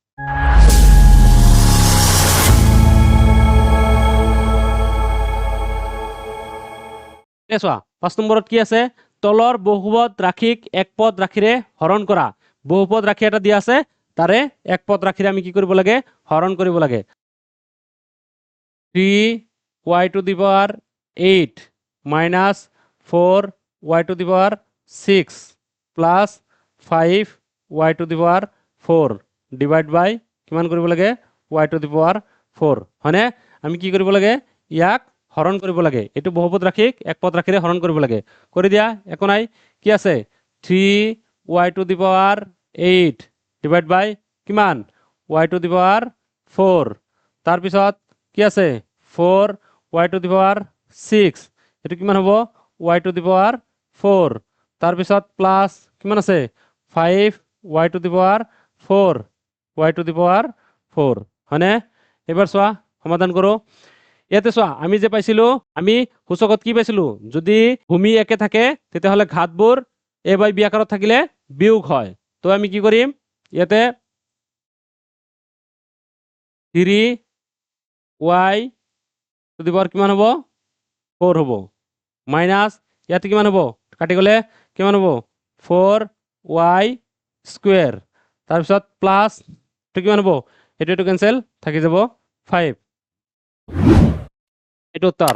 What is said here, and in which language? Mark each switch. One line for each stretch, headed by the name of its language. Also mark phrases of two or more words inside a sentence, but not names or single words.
Assamese: চোৱা 5 নম্বৰত কি আছে, তলৰ বহুপদ ৰাশিক একপদ ৰাশিৰে হৰণ কৰা। বহুপদ ৰাশি এটা দিয়া আছে, তাৰে একপদ ৰাশিৰে আমি কি কৰিব লাগে, হৰণ কৰিব লাগে।
English: 3y to the power 8 minus 4y to the power 6 plus 5y to the power 4 divide by
Assamese: কিমান কৰিব লাগে,
English: y to the power 4 হয়নে?
Assamese: আমি কি কৰিব লাগে, ইয়াক হৰণ কৰিব লাগে। এইটো বহুপদ ৰাশিক একপদ ৰাশিৰে হৰণ কৰিব লাগে। কৰি দিয়া, একো নাই। কি আছে,
English: 3y to the power 8 divide by কিমান, y to the power 4।
Assamese: তাৰপিছত কি আছে,
English: 4y to the power 6,
Assamese: এইটো কিমান হ'ব,
English: y to the power 4।
Assamese: তাৰপিছত প্লাছ কিমান আছে,
English: 5y to the power 4, y to the power 4 হয়নে?
Assamese: এবাৰ চোৱা, সমাধান কৰোঁ। ইয়াতে চোৱা, আমি যে পাইছিলোঁ, আমি সূচকত কি পাইছিলোঁ, যদি ভূমি একে থাকে তেতিয়াহ'লে ঘাতবোৰ
English: a by b
Assamese: আকাৰত থাকিলে বিয়োগ হয়। তো আমি কি কৰিম, ইয়াতে
English: 3y to the power
Assamese: কিমান হ'ব, 4 হ'ব, মাইনাছ ইয়াতে কিমান হ'ব, কাটি গ'লে কিমান হ'ব,
English: 4y square.
Assamese: তাৰপিছত প্লাছ এইটো কিমান হ'ব, এইটো কেঞ্চেল থাকি যাব 5, এইটো উত্তৰ।